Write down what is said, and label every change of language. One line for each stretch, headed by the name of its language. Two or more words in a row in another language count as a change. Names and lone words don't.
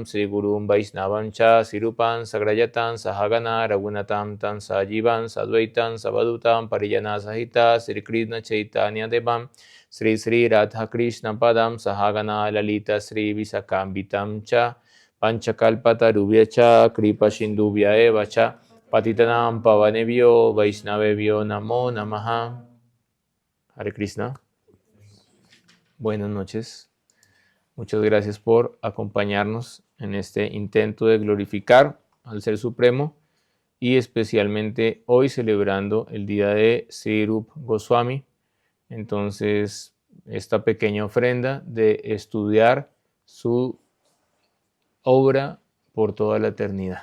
Sanskrit: श्री गुरुं वैष्णवांश्च श्रीरूपं साग्रजातं सहगण रघुनाथान्वितं तं सजीवं साद्वैतं सावधूतं परिजन सहितं श्री कृष्ण चैतन्य देवं श्री श्री राधा कृष्ण पादान् सहगण ललिता श्री विशाखान्वितांश्च वाञ्छाकल्पतरुभ्यश्च कृपा सिन्धुभ्य एव च पतितानां पावनेभ्यो वैष्णवेभ्यो नमो नमः.
Spanish: Hare Krishna. Buenas noches. Muchas gracias por acompañarnos en este intento de glorificar al Ser Supremo y especialmente hoy celebrando el día de Sri Rupa Goswami. Entonces, esta pequeña ofrenda de estudiar su obra por toda la eternidad.